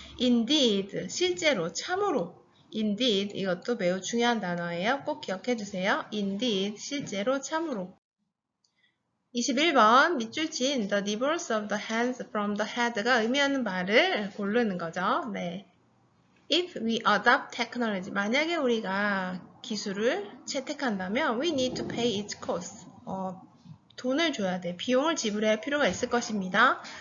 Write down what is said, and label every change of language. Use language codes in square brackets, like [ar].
[ko] indeed, 실제로, 참으로. indeed, 이것도 매우 중요한 단어예요. 꼭 기억해 주세요. indeed, 실제로, 참으로. 21번 밑줄 친 [en] the divorce of the hands from the head [ko] 가 의미하는 말을 고르는 거죠. 네. [en] If we adopt technology, [ko] 만약에 우리가 기술을 채택한다면 [en] we need to pay its cost. [ko] 돈을 줘야 돼. 비용을 지불해야 필요가 있을 것입니다.